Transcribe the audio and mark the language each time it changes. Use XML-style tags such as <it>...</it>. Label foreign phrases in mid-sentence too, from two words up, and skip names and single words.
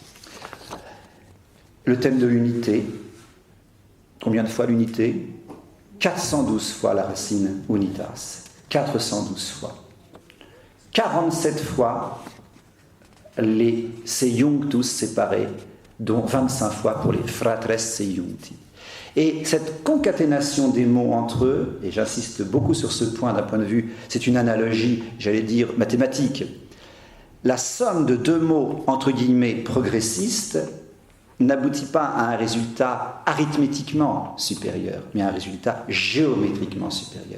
<fr>Le thème de l'unité. Combien de fois l'unité? 412 fois la racine unitas, 412 fois. 47 fois les seiunctus séparés, dont 25 fois pour les</fr> <la>fratres seiuncti.</la> <fr>Et cette concaténation des mots entre eux, et j'insiste beaucoup sur ce point d'un point de vue, c'est une analogie, j'allais dire, mathématique. La somme de deux mots, entre guillemets, progressistes, n'aboutit pas à un résultat arithmétiquement supérieur, mais à un résultat géométriquement supérieur.</fr>